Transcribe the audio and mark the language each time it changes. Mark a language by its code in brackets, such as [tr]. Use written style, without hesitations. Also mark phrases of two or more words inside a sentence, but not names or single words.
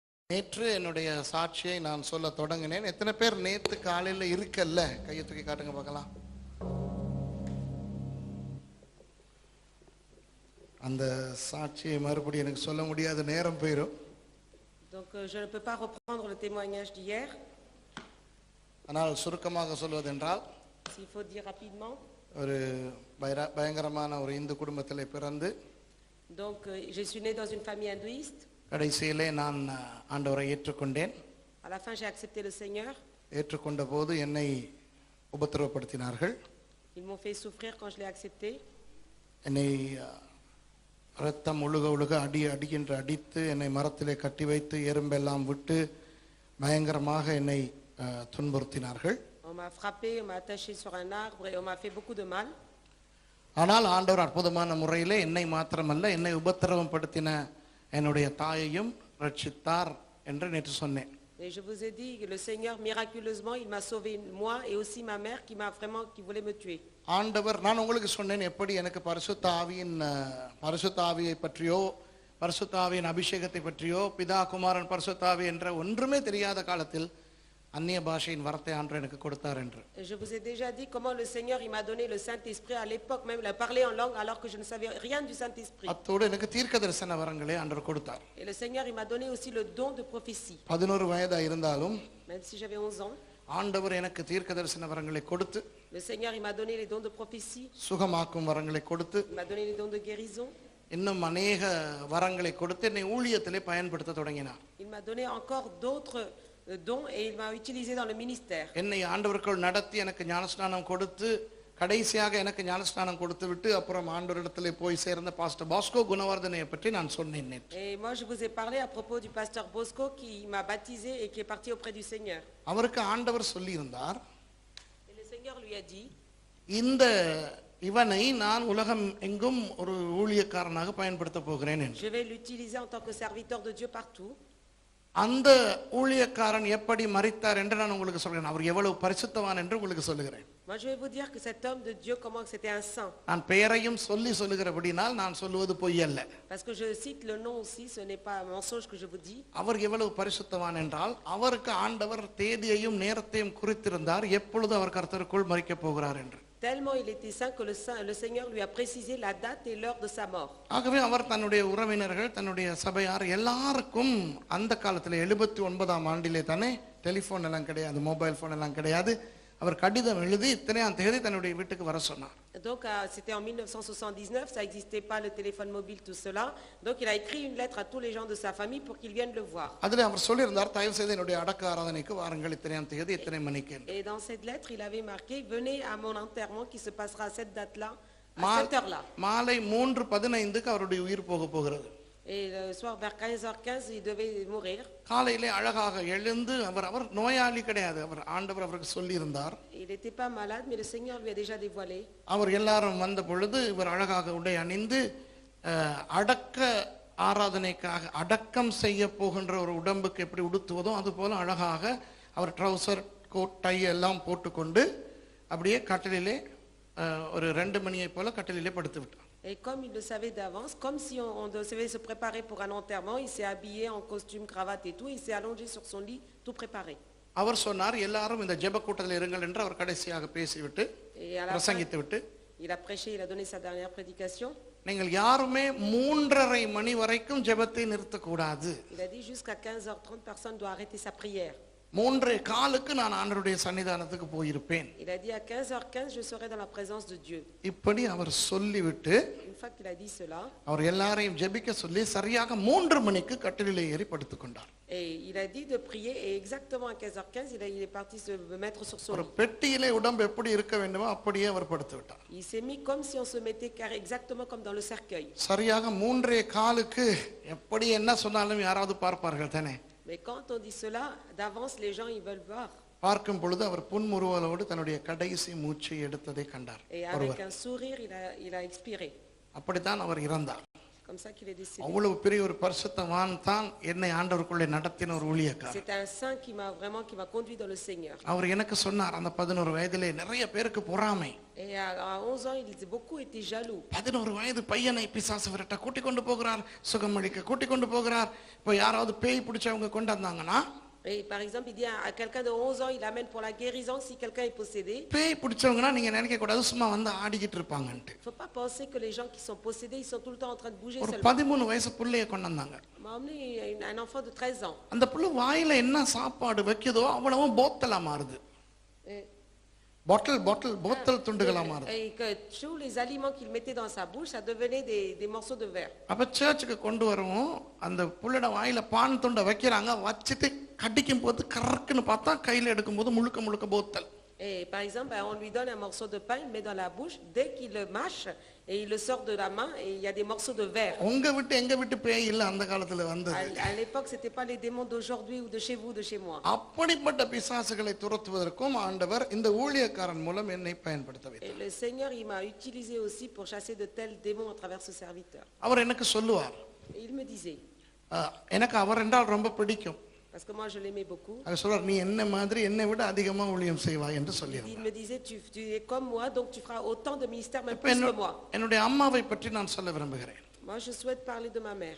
[ta] நேற்று என்னுடைய சாட்சியை நான் சொல்ல தொடங்கினேன். எத்தனை பேர் நேத்து காலையில இருக்கல்ல? கையை தூக்கி காட்டுங்க பார்க்கலாம். அந்த சாட்சியை மறுபடியும் எனக்கு சொல்ல முடியாத நேரம் போயிடும். [fr] Donc je ne peux pas reprendre le témoignage d'hier. [ta] ஆனால் சுருக்கமாக சொல்வதென்றால், [fr] S'il faut dire rapidement. [ta] ஒரு பயங்கரமான ஒரு இந்து குடும்பத்திலே பிறந்து, [fr] Donc je suis né dans une famille hindouiste. [ta] கடைசியிலே நான் ஆண்டவரை ஏற்றுக்கொண்டேன். [fr] À la fin j'ai accepté le Seigneur. [ta] ஏற்றுக்கொண்ட போது என்னை உபத்திரவப்படுத்தினார்கள். [fr] Ils m'ont fait souffrir quand je l'ai accepté. [ta] என்னை ரத்தம் ஒழுக ஒழுக அடிக்கின்ற அடித்து என்னை மரத்திலே கட்டி வைத்து எறும்பெல்லாம் விட்டு பயங்கரமாக என்னை துன்புறுத்தினார்கள். [fr] On m'a frappé, on m'a attaché sur un arbre et on m'a fait beaucoup de mal. [ta] ஆனால் ஆண்டவர் அற்புதமான முறையிலே என்னை மாத்திரமல்ல, என்னை உபத்திரவம் படுத்தின என்னுடைய தாயையும் ரட்சித்தார் என்று நேற்று சொன்னேன். [fr] Et je vous ai dit que le Seigneur miraculeusement il m'a sauvé moi et aussi ma mère qui voulait me tuer. [ta] ஆண்டவர், நான் உங்களுக்கு சொன்னேன் எப்படி எனக்கு பரிசுத்த ஆவியை பற்றியோ பரிசுத்த ஆவியின் அபிஷேகத்தை பற்றியோ பிதா குமாரன் பரிசுத்த ஆவி என்ற ஒன்றுமே தெரியாத காலத்தில் அந்நிய பாஷையின் வரத்தை ஆண்டவர் எனக்கு கொடுத்தார் என்று. [fr] Je vous ai déjà dit comment le Seigneur il m'a donné le Saint-Esprit à l'époque même, il a parlé en langue alors que je ne savais rien du Saint-Esprit. [ta] அத்தோடு எனக்கு தீர்க்கதரிசன வரங்களை ஆண்டவர் கொடுத்தார். [fr] Et le Seigneur il m'a donné aussi le don de prophétie. [ta] 11 வயதா இருந்தாலும் [fr] Même si j'avais 11 ans, [ta] ஆண்டவர் எனக்கு தீர்க்கதரிசன வரங்களை கொடுத்து, [fr] le Seigneur il m'a donné les dons de prophétie, [ta] சுகமாக்கும் வரங்களை கொடுத்து, [fr] il m'a donné les dons de guérison. [ta] இன்னும் அநேக வரங்களை கொடுத்து என்னை ஊழியத்திலே பயன்படுத்த தொடங்கினார். [fr] Il m'a donné encore d'autres dons et il m'a utilisé dans le ministère. [ta] என்னை ஆண்டவருக்குள் நடத்தி எனக்கு ஞானஸ்நானம் கொடுத்து கடைசியாக எனக்கு ஞானஸ்நானம் கொடுத்து விட்டு அப்புறம் ஆண்டவரிடத்திலே போய் சேர்ந்த பாஸ்டர் பாஸ்கோ குணவர்தனையை பற்றி நான் சொன்னேன். [fr] Et moi je vous ai parlé à propos du pasteur Bosco qui m'a baptisé et qui est parti auprès du Seigneur. [ta] அவருக்கு ஆண்டவர் சொல்லி இருந்தார், [fr] Et le Seigneur lui a dit, [ta] இந்த இவனை நான் உலகம் எங்கும் ஒரு ஊழியக்காரனாக பயன்படுத்த போகிறேன் என்று. [fr] je vais l'utiliser en tant que serviteur de Dieu partout. [ta] அந்த ஊழியக்காரன் எப்படி மரித்தார் என்று நான் உங்களுக்கு சொல்கிறேன். அவர் எவ்வளவு பரிசுத்தவான் என்று உங்களுக்கு சொல்லுகிறேன். [fr] Moi je vais vous dire que cet homme de Dieu comment que c'était un saint. [ta] நான் பெயரையும் சொல்லுகிறபடினால் நான் சொல்லுவது பொய் அல்ல. [fr] Parce que je cite le nom aussi, ce n'est pas un mensonge que je vous dis. [ta] அவர் எவ்வளவு பரிசுத்தவான் என்றால் அவருக்கு ஆண்டவர் தேதியையும் நேரத்தையும் குறித்திருந்தார் எப்பொழுது அவர் கர்த்தருக்குள் மரிக்கப் போகிறார் என்று. [fr] Tellement il était saint que le Seigneur lui a précisé la date et l'heure de sa mort. [ta] ஆகவே அவர் தன்னுடைய உறவினர்கள் தன்னுடைய சபையார் எல்லாருக்கும் அந்த காலத்தில் 79ஆம் ஆண்டிலே தானே டெலிஃபோன் எல்லாம் கிடையாது, [en] mobile phone [ta] எல்லாம் கிடையாது. அவர் கடிதம் எழுதி இத்தனையாம் தேதி தன்னுடைய வீட்டுக்கு வர சொன்னார். [fr] Donc c'était en 1979, ça n'existait pas le téléphone mobile tout cela. Donc il a écrit une lettre à tous les gens de sa famille pour qu'ils viennent le voir. [ta] அதிலே அவர் சொல்லியிருந்தார், தயவு செய்து என்னுடைய அடக்க ஆராதனைக்கு வாருங்கள் இத்தனையாம் தேதி இத்தனை மணிக்கு. [fr] Et dans cette lettre, il avait marqué venez à mon enterrement qui se passera à cette date-là, à cette heure-là. [ta] மாலை 3:15க்கு அவருடைய உயிர் போக போகிறது. [fr] Et le soir vers 15h15, il devait mourir. [ta] காலையிலே அழகாக எழுந்து அவர் நோயாளி கிடையாது, அவர் ஆண்டவர் அவருக்கு சொல்லி இருந்தார். [fr] Il n'était pas malade, mais le Seigneur lui a déjà dévoilé. [ta] அவர் எல்லாரும் வந்த பொழுது இவர் அழகாக உடை அணிந்து அடக்க ஆராதனைக்காக அடக்கம் செய்ய போகின்ற ஒரு உடம்புக்கு எப்படி உடுத்துவதோ அது போல அழகாக அவர் [en] trouser coat tie [ta] எல்லாம் போட்டுக்கொண்டு அப்படியே கட்டிலே ஒரு 2 மணியை போல கட்டிலே படுத்து விட்டார். [fr] Et comme il le savait d'avance, comme si on devait se préparer pour un enterrement, il s'est habillé en costume, cravate et tout, il s'est allongé sur son lit, tout préparé. [ta] அவர் சொன்னார் எல்லாரும் இந்த ஜெப கூட்டத்தில் இருங்கள் என்று அவர் கடைசியாக பேசிவிட்டு பிரசங்கித்து விட்டு [fr] il a prêché, il a donné sa dernière prédication. [ta] நீங்கள் யாருமே 3:30 மணி வரைக்கும் ஜெபத்தை நிறுத்தக்கூடாது. [fr] Il a dit jusqu'à 15h30 personne doit arrêter sa prière. [ta] 3:15க்கு நான் ஆண்டவருடைய சன்னிதானத்துக்கு போயிருப்பேன். [fr] Il a dit à 15h15 je serai dans la présence de Dieu. [ta] இப்படி அவர் சொல்லிவிட்டு [fr] Une fois qu'il a dit cela, [ta] அவர் எல்லாரையும் ஜெபிக்க சொல்லி சரியாக 3 மணிக்கு கட்டிலிலே ஏறி படுத்துக் கொண்டார். [fr] et il a dit de prier et exactement à 15h15 il est parti se mettre sur son [ta] ஒரு [fr] lit. [ta] பெட்டியிலே உடம்பு எப்படி இருக்க வேண்டுமோ அப்படியே அவர் படுத்து விட்டார். [fr] Il s'est mis comme si on se mettait exactement comme dans le cercueil. [ta] சரியாக 3:15க்கு எப்படி என்ன சொன்னாலும் யாராவது பார்ப்பார்கள் தானே. [fr] Mais quand on dit cela, d'avance les gens ils veulent voir. [ta] பார்க்கும் பொழுது அவர் புன்முறுவலோடு தன்னுடைய கடைசி மூச்சை எடுத்ததை கண்டார். [fr] Et avec un sourire il a expiré. [ta] அப்படித்தான் அவர் இறந்தார். [fr] comme ça qu'il est décédé. [ta] அவ்வளவு பெரிய ஒரு பரிசுத்தவான் தான் என்னை ஆண்டவருக்குள்ளே நடத்தின ஒரு ஊழியக்காரர். [fr] C'est un saint qui m'a conduit dans le Seigneur. [ta] அவர் எனக்கு சொன்னார், அந்த 11 வயதிலே நிறைய பேருக்கு பொறாமை. [fr] Et à 11 ans, il disait beaucoup étaient jaloux. [ta] 11 வயது பையனை பிசாசு விரட்ட கூட்டி கொண்டு போகிறார், சுகமளிக்க கூட்டி கொண்டு போகிறார். இப்போ யாராவது பேய் பிடிச்சவங்க கொண்டு வந்தாங்கன்னா, [fr] Et par exemple, il dit à quelqu'un de 11 ans, il amène pour la guérison si quelqu'un est possédé. [ta] பேய் பிடிச்சவங்கன்னா நீங்க நினைக்க கூடாது சும்மா வந்து ஆடிக்கிட்டு இருப்பாங்கன்ட்டு. [fr] Il ne faut pas penser que les gens qui sont possédés, ils sont tout le temps en train de bouger [ta] ஒரு [fr] seulement. [ta] 13 வயசு புள்ளைய கொண்டு வந்தாங்க. [fr] On m'a emmené un enfant de 13 ans. [ta] அந்த புள்ள வாயில என்ன சாப்பாடு வைக்குதோ அவ்வளவும் போத்தலா மாறுது. [fr] Et [ta] போத்தல் துண்டுகளா மாறுது. [fr] Et que tous les aliments qu'il mettait dans sa bouche, ça devenait des morceaux de verre. [ta] அப்ப சர்ச்சுக்கு கொண்டு வரவும் அந்த புள்ளட வாயில பான் துண்டை வைக்கிறாங்க, வச்சிட்டு கடிக்கும் போது கறக்குன்னு பார்த்தா கையில எடுக்கும் போது முழுக்க போத்தல். [fr] Et par exemple, on lui donne un morceau de pain, il le met dans la bouche, dès qu'il le mâche et il le sort de la main et il y a des morceaux de verre. [ta] உங்க விட்டு எங்க விட்டு பேய் இல்ல அந்த காலத்துல வந்தது. [fr] À l'époque, c'était pas les démons d'aujourd'hui ou de chez vous, de chez moi. [ta] அப்படிப்பட்ட பிசாசுகளை துரத்துவதற்கும் ஆண்டவர் இந்த ஊழியக்காரன் மூலம் என்னை பயன்படுத்த [fr] Et [ta] வைத்தார். [fr] le Seigneur, il m'a utilisé aussi pour chasser de tels démons à travers ce serviteur. [ta] அவர் எனக்கு சொல்லுவார், [fr] Et il me disait, [ta] எனக்கு அவர் என்றால் ரொம்ப பிடிக்கும். [fr] parce que moi je l'aimais beaucoup. [ta] அவர் சொல்றார், நீ என்ன மாதிரி என்னை விட அதிகமா ஊழியம் செய்வாய் என்று [fr] Il [ta] சொல்லியிருந்தார். [fr] me disait, tu es comme moi, donc tu feras autant de ministères, même plus que moi. [ta] என்னுடைய அம்மாவை பற்றி நான் சொல்ல விரும்புகிறேன். [fr] Moi, je souhaite parler de ma mère.